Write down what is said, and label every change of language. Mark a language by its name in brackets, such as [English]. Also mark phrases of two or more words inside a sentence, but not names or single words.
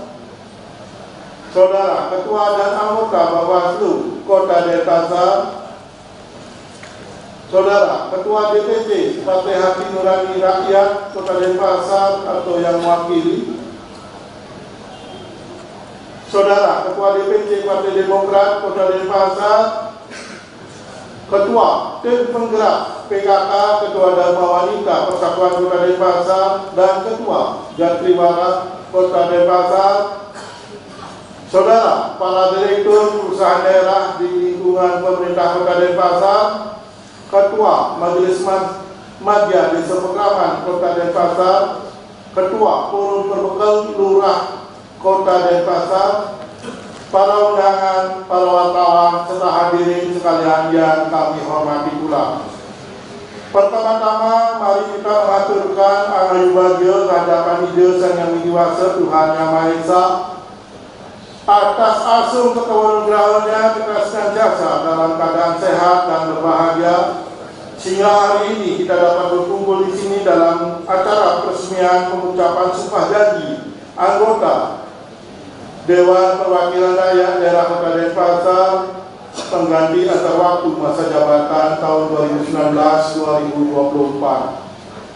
[Indonesian] Saudara Ketua dan anggota Bawaslu Kota Denpasar, Saudara Ketua DPC Partai Hati Nurani Rakyat Kota Denpasar atau yang mewakili, Saudara Ketua DPC Partai Demokrat Kota Denpasar, Ketua Tim Penggerak PKK Ketua Dharma Wanita Persatuan Kota Denpasar dan Ketua Jatriwara Kota Denpasar, Saudara para direktur perusahaan daerah di lingkungan pemerintah Kota Denpasar, Ketua Majelis Madya Desa Pekraman Kota Denpasar, Ketua Forum Perbekal Lurah Kota Denpasar, para undangan, para wartawan, serta hadirin sekalian yang kami hormati pula. Pertama-tama, mari kita mengaturkan [Balinese] angayu bagio [Indonesian] kehadapan ide Sang Yang Widiwasa Tuhan Yang Maha Esa atas asung kekewanugrahannya kita senantiasa dalam keadaan sehat dan berbahagia, sehingga hari ini kita dapat berkumpul di sini dalam acara peresmian pengucapan sumpah janji anggota Dewan Perwakilan Rakyat Daerah Kota Denpasar pengganti antar waktu masa jabatan tahun 2019-2024.